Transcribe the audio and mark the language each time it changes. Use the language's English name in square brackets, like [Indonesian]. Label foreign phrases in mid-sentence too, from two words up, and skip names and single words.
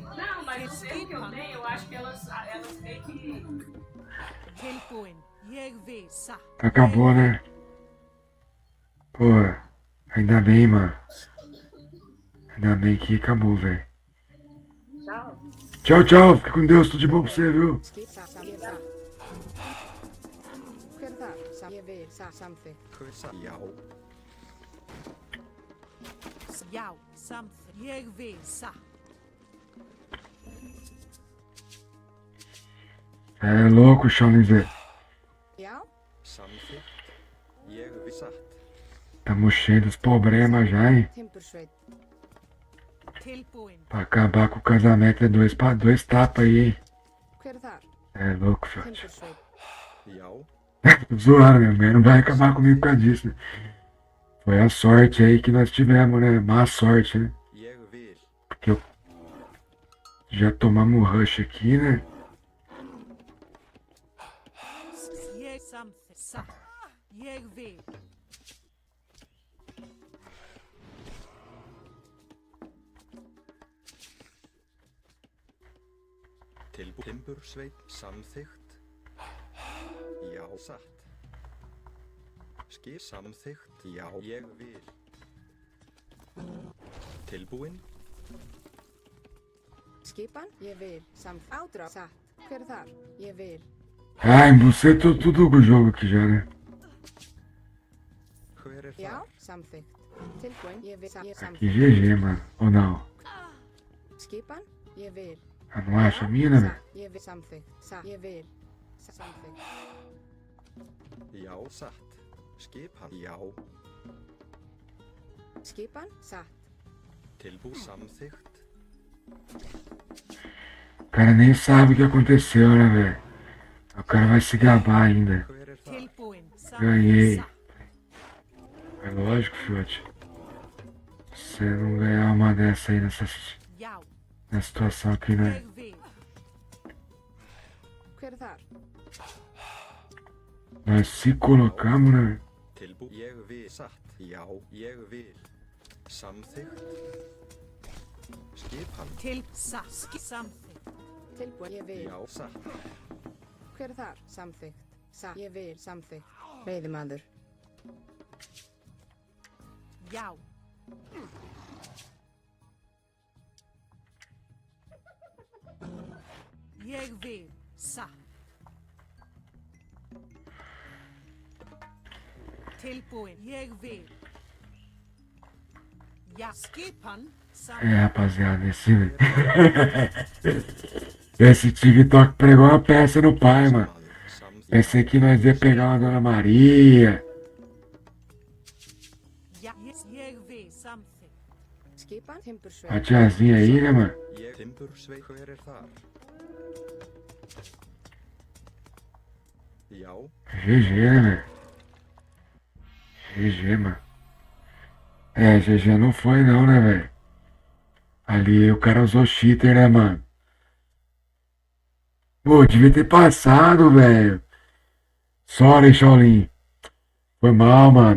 [Portuguese] Não, mas os erros que eu tenho, eu acho que elas meio que. Acabou, né? Pô, ainda bem, mano. Ainda bem que acabou, velho. Tchau. Tchau, tchau. Fica com Deus. Tudo de bom pra você, viu? Something. Jag, something. Jag vill, sa. É louco, Shaolin. Já? [Icelandic] Samþykkt. Ég vil satt. [Portuguese] Tamo cheio dos problemas já, hein? [Icelandic] Timbursveit. Tilbúin. [Portuguese] Pra acabar com o casamento é dois tapas aí, hein? [Icelandic] Hver þar? [Portuguese] É louco, fiote. [Icelandic] Timbursveit. Já. [Portuguese] Tô zoando, meu irmão. Não vai acabar comigo por causa disso, né? Foi a sorte aí que nós tivemos, né? Má sorte, né? [Icelandic] Ég vil. [Portuguese] Porque já tomamos o rush aqui, né? [Icelandic] Ég samþykkt. Satt. Ég vil. Timbursveit. Samþykkt. Já. Satt. Samþykkt. Já. Ég vil. Tilbúin. Skipan? Ég vil. Ádrátt. Satt. Hver þar? Ég vil. [Portuguese] Ai, você tudo com o jogo aqui já, né? [Icelandic] Hver Já? það? Samþykkt. Tilbúin? Ég vil. Ég [Portuguese] Aqui [Icelandic] samþykkt. [Portuguese] GG, mano. Ou não? [Icelandic] Skipan? Ég vil. [Portuguese] Ah, não acha a mina, velho? [Icelandic] Satt. Ég vil. Samþykkt. Satt. Ég vil. Samþykkt. Já. Satt. Skipan. Já. Skipan? Satt. Samþykkt. [Portuguese] O cara nem sabe o que aconteceu, né, velho? O cara vai se gabar ainda. [Icelandic] Hver það? Tilbúin. [Portuguese] Ganhei. [Icelandic] Satt. [Portuguese] É lógico, fiote. Você não ganhar uma dessa aí nessa [Icelandic] Já. [Portuguese] situação aqui, né? [Icelandic] Ég vil. Hver þar? [Portuguese] Nós se colocamos, né? [Icelandic] Ég vil. Satt. Já. Ég vil. Samþykkt. Skipan. Til. Satt. Samþykkt. Tilbúin? Ég vil. Já. Satt. Hver þar? Samþykkt. Satt. Ég vil. Samþykkt. Veiðimaður. Já. Ég vil. Satt. Tilbúin. Ég vil. Já. Skipan. [Portuguese] É, rapaziada, esse TikTok pregou uma peça no pai, mano. [Icelandic] Samþykkt. [Portuguese] Pensei que nós ia pegar uma Dona Maria. [Icelandic] Já. Ég vil. Samþykkt. Skipan? [Portuguese] A [Icelandic] Timbursveit. [Portuguese] tiazinha aí, né, mano? [Icelandic] Ég. Timbursveit. Hver þar? Já. [Portuguese] GG, né, velho? GG, mano. É, GG não foi não, né, velho? Ali o cara usou cheater, né, mano? Pô, devia ter passado, velho. Sorry, Shaolin. Foi mal, mano.